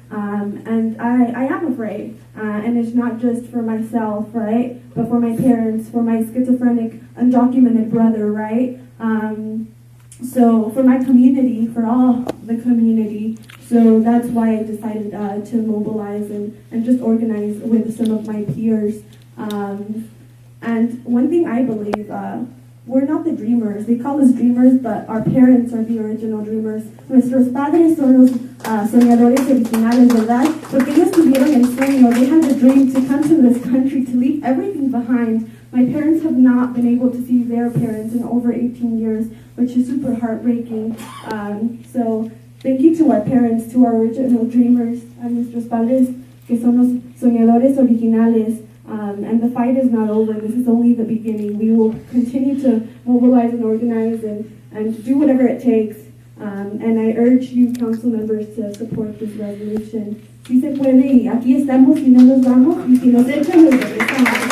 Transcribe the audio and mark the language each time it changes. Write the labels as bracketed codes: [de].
[en] And I am afraid, and it's not just for myself, right, but for my parents, for my schizophrenic, undocumented brother, right? So for my community, for all the community, so So that's why I decided to mobilize and just organize with some of my peers. And one thing I believe, we're not the dreamers. They call us dreamers, but our parents are the original dreamers. [es] Nuestros padres son los soñadores originales, ¿verdad? Porque ellos tuvieron el sueño. [en] They had the dream to come to this country, to leave everything behind. My parents have not been able to see their parents in over 18 years, which is super heartbreaking. So thank you to our parents, to our original dreamers, [es] a nuestros padres, que son los soñadores originales. [en] And the fight is not over. This is only the beginning. We will continue to mobilize and organize and do whatever it takes. And I urge you, council members, to support this resolution. [es] Si se puede, y aquí estamos, y no nos vamos, y si nos echan, nos regresamos.